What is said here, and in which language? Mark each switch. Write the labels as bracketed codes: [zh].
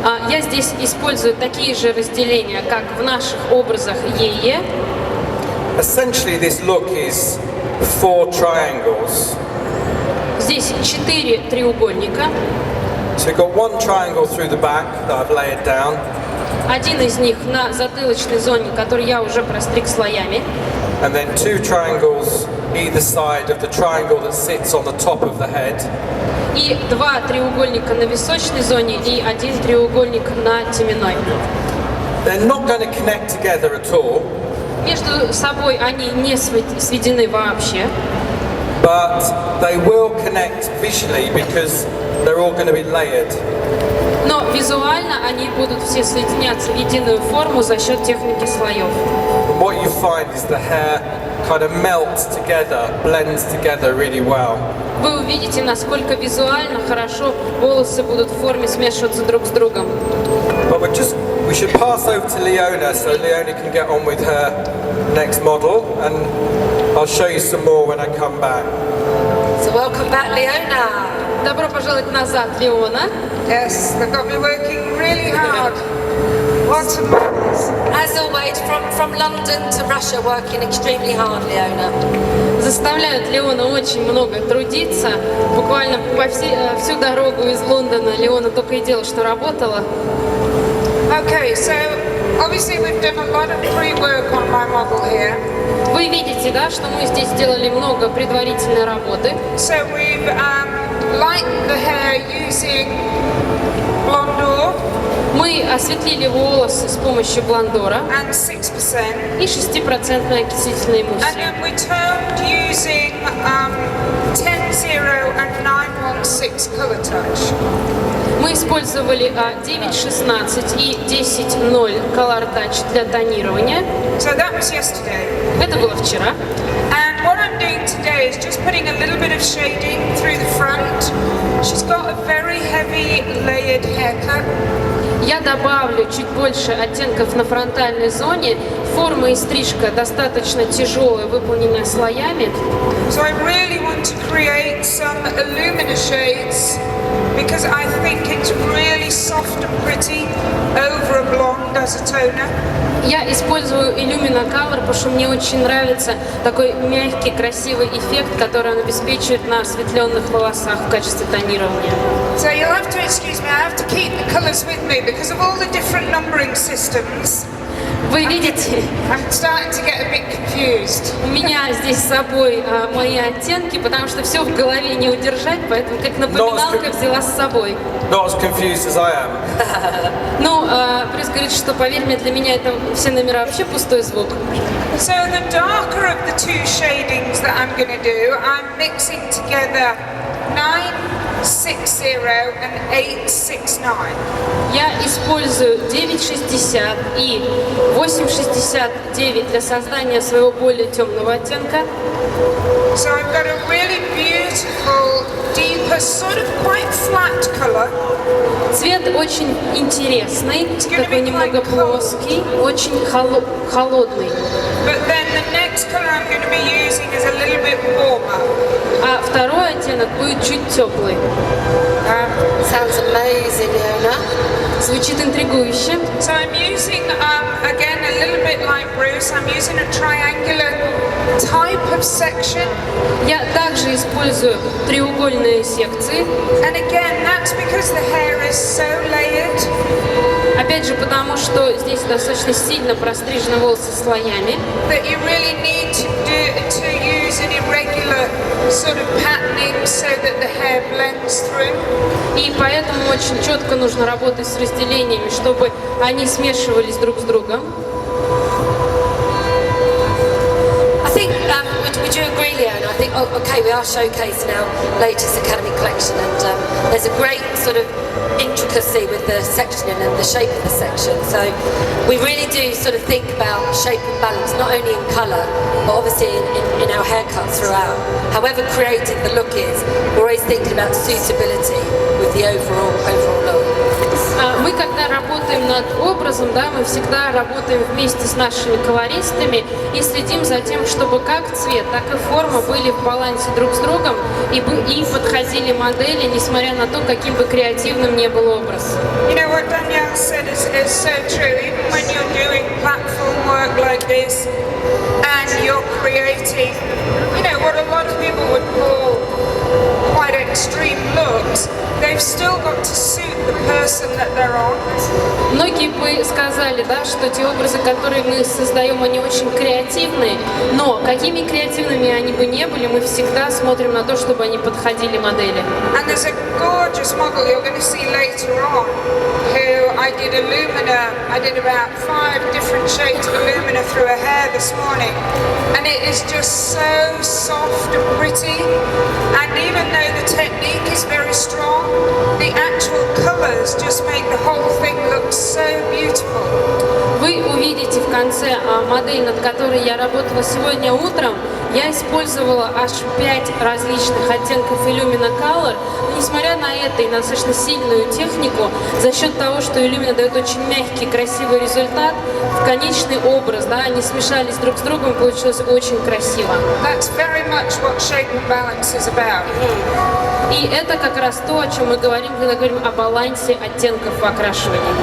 [ru] Я здесь использую такие же разделения, как в наших образах Е. [en] Essentially, this look is 4 triangles. [ru] Здесь 4 треугольника. [en] So you've got one triangle through the back that I've layered down. [ru] Один из них на затылочной зоне, который я уже простриг слоями. [en] And then 2 triangles either side of the triangle that sits on the top of the head. [ru] И 2 треугольника на височной зоне и 1 треугольник на теменной. [en] They're not going to connect together at all. [ru] Между собой они не сведены вообще. [en] But they will connect visually because they're all going to be layered. [ru] Но визуально они будут все соединяться в единую форму за счет техники слоев. [en] And what you find is the hair kind of melts together, blends together really well. [ru] Вы увидите, насколько визуально хорошо волосы будут в форме смешиваться друг с другом. [en] But we should pass over to Leona so Leona can get on with her next model, and I'll show you some more when I come back. So welcome back, Leona. [ru] Добро пожаловать назад, Леона. [en] Yes, they've got me working really hard. Lots of models. As always, from London to Russia, working extremely hard, Leona. [ru] Заставляют Леона очень много трудиться. Буквально всю дорогу из Лондона Леона только и делала, что работала. [en] Okay, so obviously we've done a lot of pre-work on my model here. [ru] Вы видите, да, что мы здесь сделали много предварительной работы. [en] So we've lightened the hair using blonde [ru] Мы осветлили волосы с помощью блондора [en] and 6%. [ru] и 6% окислительной [en] And [ru] эмульсии. [en] then we toned using 10-0 and 9-1-6 color touch. [ru] Мы использовали 9.16 и 10.0 Color Touch для тонирования. [en] So that was yesterday. [ru] Это было вчера. [en] And what I'm doing today is just putting a little bit of shading through the front. She's got a very heavy layered haircut. [ru] Я добавлю чуть больше оттенков на фронтальной зоне. Форма и стрижка достаточно тяжелая, выполненная слоями. [en] So I really want to create some Illumina shades because I think it's really soft and pretty over a blonde as a toner. [ru] Я использую Illumina Color, потому что мне очень нравится такой мягкий, красивый эффект, который он обеспечивает на осветленных волосах в качестве тонирования. [en] So you'll have to excuse me, I have to keep the colours with me because of all the different numbering systems. [ru] Вы видите, [en] I'm starting to get a bit confused. [ru] у меня здесь с собой мои оттенки, потому что все в голове не удержать, поэтому как напоминалка взяла с собой. [en] Not as confused as I am. [ru] Ну, Брюс говорит, что, поверь мне, для меня это все номера вообще пустой звук. [en] So the darker of the two shadings that I'm going to do, I'm mixing together 960 and 869. [ru] Я использую 9.60 и 8.69 для создания своего более темного оттенка. [en] So I've got a really beautiful, deeper, sort of quite flat colour. [ru] Цвет очень интересный, такой немного плоский, очень холодный. [en] But then the next colour I'm going to be using is a little bit warmer. [ru] А второй оттенок будет чуть теплый. [en] Sounds amazing, Leona. [ru] Звучит интригующе. [en] So I'm using, again, a little bit like Bruce, I'm using a triangular type of section. [ru] Я также использую треугольные секции. [en] And again, that's because the hair is so layered. [ru] Опять же, потому что здесь достаточно сильно прострижены волосы слоями. [en] That you really need to use an irregular sort of patterning so that the hair blends through. [ru] И поэтому очень четко нужно работать с разделениями, чтобы они смешивались друг с другом. [en] I think, would you agree, Leona? I think, okay, we are showcasing our latest Academy collection, and there's a great sort of intricacy with the sectioning and the shape of the section. So we really do sort of think about shape and balance, not only in colour, but obviously in our haircuts throughout. However creative the look is, we're always thinking about suitability with the overall look. [ru] Мы, когда работаем над образом, да, мы всегда работаем вместе с нашими колористами и следим за тем, чтобы как цвет, так и форма были в балансе друг с другом и подходили модели, несмотря на то, каким бы креативным ни был образ. [en] You know what Danielle said is so true. Even when you're doing platform work like this and you're creating, you know, what a lot of people would call quite extreme looks, they've still got to suit the person that they're on. [ru] Многие бы сказали, да, что те образы, которые мы создаем, они очень креативные, но какими креативными они бы не были, мы всегда смотрим на то, чтобы они подходили модели. [en] And there's a gorgeous model you're going to see later on who I did Illumina. I did about 5 different shades of Illumina through her hair this morning. And it is just so soft and pretty. And even though the technique is very strong, the actual colours just make the whole thing look so beautiful. [ru] Вы увидите в конце модель, над которой я работала сегодня утром. Я использовала аж 5 различных оттенков Illumina Color. Но несмотря на это и на достаточно сильную технику, за счет того, что Illumina дает очень мягкий, красивый результат, в конечный образ, да, они смешались друг с другом, получилось очень красиво. [en] That's very much what shape and balance is about. [ru] И это как раз то, о чем мы говорим, когда говорим о балансе оттенков в окрашивании.